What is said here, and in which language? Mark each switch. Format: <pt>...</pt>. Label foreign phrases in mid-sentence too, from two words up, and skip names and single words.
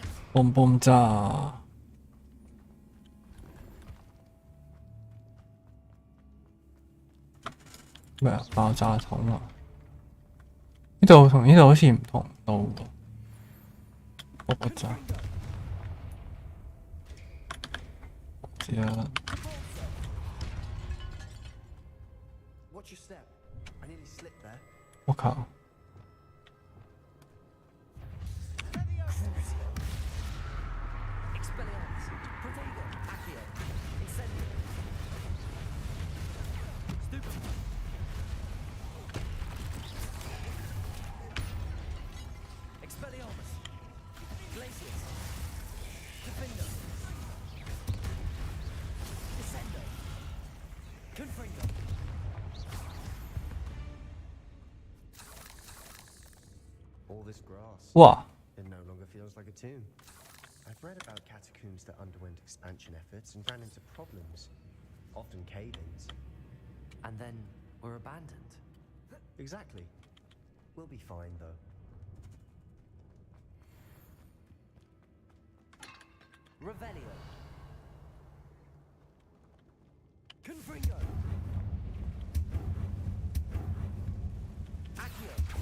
<yue>嘣嘣炸！咩啊？爆炸筒啊！呢度同呢度好似唔同到喎。爆炸！知啦。</yue> <en>Watch your step. I nearly slipped there.</en> <yue>我靠！</yue> <en>Expelliarmus, Protego, Accio, Incendio. Stupid. Expelliarmus, Glacius, Defender, Descendo, Confringo. All this grass. 哇！ It no longer feels like a tomb. I've read about catacombs that underwent expansion efforts and ran into problems, often cave-ins. And then were abandoned. Exactly. We'll be fine, though. Revelio. Confringo. Accio.</en>